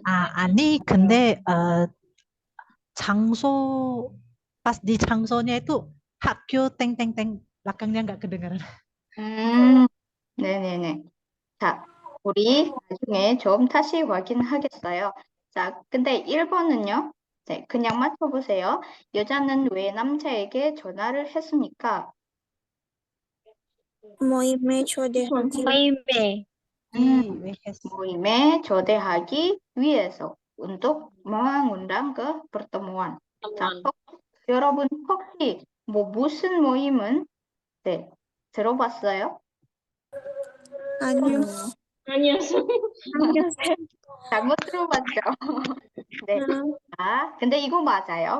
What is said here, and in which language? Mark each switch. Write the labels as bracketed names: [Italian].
[Indonesian] 아니, 근데 장소 pas di 장소nya itu [Korean] 학교 땡땡땡 [Indonesian] belakangnya nggak kedengaran. [Korean] 네네네. 자, 우리 나중에 좀 다시 확인하겠어요. 자, 근데 1번은요. 네, 그냥 맞춰보세요. 여자는 왜 남자에게 전화를 했습니까? 모임에 초대하기 모임에 왜 했어? 모임에 초대하기 위해서 [Indonesian] untuk mengundang ke pertemuan. [Korean] 자, 여러분 혹시 뭐 무슨 모임은 네, 들어봤어요? 아니요. 아니요. 잘못 들어봤죠? 네. 아, 근데 이거 맞아요.